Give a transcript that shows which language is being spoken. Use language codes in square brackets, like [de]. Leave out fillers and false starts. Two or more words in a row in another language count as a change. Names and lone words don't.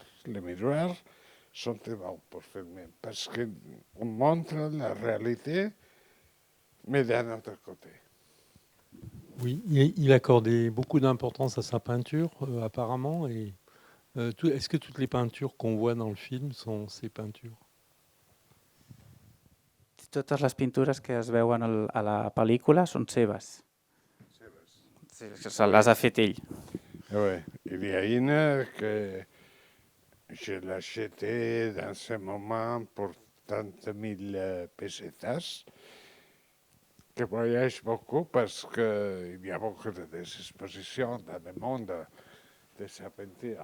[fr] Les miroirs sont très bons pour filmer parce qu'on montre la réalité, mais d'un autre côté. Oui, il accordait beaucoup d'importance à sa peinture, apparemment. Et est-ce que toutes les peintures qu'on voit dans le film sont ses peintures? [ca] Totes les pintures que es veuen a la pel·lícula són seves. Les ha fet ell. [fr] Oui, il y a une que je l'ai achetée dans ce moment pour 000 pesetas, qui voyage beaucoup parce qu'il y a beaucoup de expositions dans le monde de sa peinture.